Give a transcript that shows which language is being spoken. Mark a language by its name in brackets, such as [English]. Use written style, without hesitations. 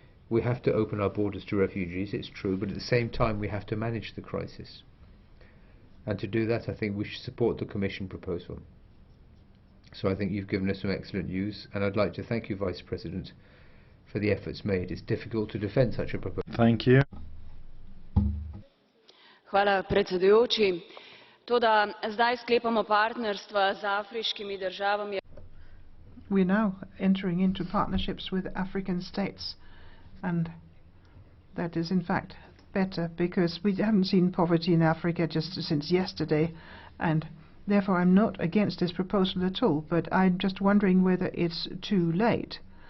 [English] We have to open our borders to refugees, it's true, but at the same time we have to manage the crisis. And to do that, I think we should support the Commission proposal. So I think you've given us some excellent news, and I'd like to thank you, Vice President, for the efforts made. It's difficult to defend such a proposal. Thank you. [Slovenian] Hvala, predsedujoči. Toda zdaj sklepamo partnerstva z afriškimi državami. [English] We're now entering into partnerships with African states, and that is in fact better because we haven't seen poverty in Africa just since yesterday, and therefore I'm not against this proposal at all, but I'm just wondering whether it's too late.